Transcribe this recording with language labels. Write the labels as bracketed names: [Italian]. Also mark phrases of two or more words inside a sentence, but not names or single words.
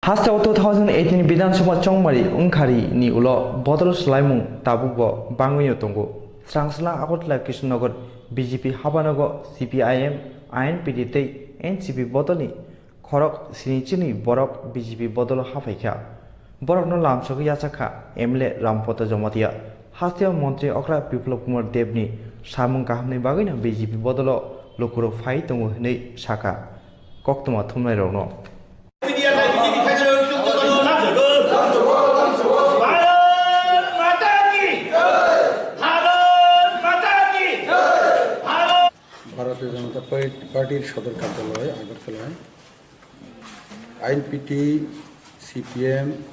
[Kok Borok] Hasta 2018 Bidansuma Chongmari Unkari ni ulo Bodol Swlaima tabubo Bangwino Tongu Sangsla Akotla Kishunagot BJP Habanago CPIM INPD Tei NCP Bodolni Khorok Sinichini Borok BJP Bodol Hafaikha Borok no Lamsok Yachaka Emle Rampoto Jomatia Hastio Montri Okra Biplop Kumar Debni Samung Kahamni Bagina BJP Bodolo Lokuro Fai Tongu Nei Shaka Koktuma Thumai Rono [Bangla] ভারতীয় জনতা পার্টির সদর কার্যালয়ে আগরতলায় আইএনপিটি সিপিএম